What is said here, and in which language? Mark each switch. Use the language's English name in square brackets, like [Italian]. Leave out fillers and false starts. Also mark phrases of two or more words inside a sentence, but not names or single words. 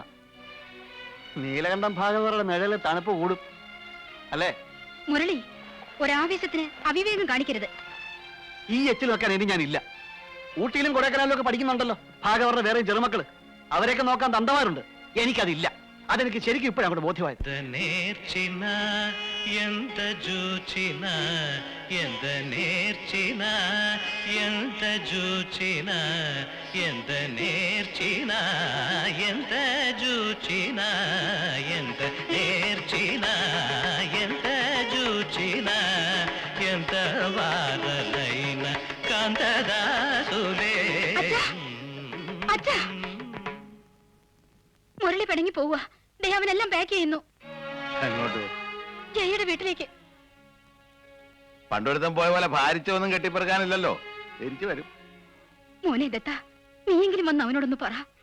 [Malayalam] നീലകണ്ഠം ഭാഗവതരുടെ നിഴല് തണുപ്പ് കൂടും അല്ലേ? മുരളി, ഒരാവേശത്തിന് അവിവേകം കാണിക്കരുത്. ഈ എച്ചിൽ വെക്കാൻ ഇനി ഞാനില്ല. ഊട്ടിയിലും കൊടൈക്കനാലിലും ഒക്കെ പഠിക്കുന്നുണ്ടല്ലോ ഭാഗവതരുടെ വേറെ ചെറുമക്കള്. അവരെയൊക്കെ നോക്കാൻ തന്തമാരുണ്ട്. എനിക്കതില്ല. അതെനിക്ക് ശരിക്കും ഇപ്പോഴും അങ്ങോട്ട് ബോധ്യമായത്. [Telugu] ఎంత జూచిన ఎంత నేర్చిన ఎంత జూచిన ఎంత నేర్చిన ఎంత జూచిన ఎంత నేర్చిన ఎంత జూచిన ఎంత వాదలైన కాంతదాసులే. [Malayalam] മുരളി പിണങ്ങി പോവുക. അവനെല്ലാം പാക്ക് ചെയ്യുന്നു. അങ്ങോട്ട് ജയയുടെ വീട്ടിലേക്ക്. പണ്ടൊരുത്തം പോയ പോലെ ഭാരിച്ചൊന്നും കെട്ടിപ്പറക്കാനില്ലല്ലോ. തിരിച്ചു വരും. മോനെ ദത്ത, നീയെങ്കിലും വന്ന് അവനോടൊന്ന് പറ.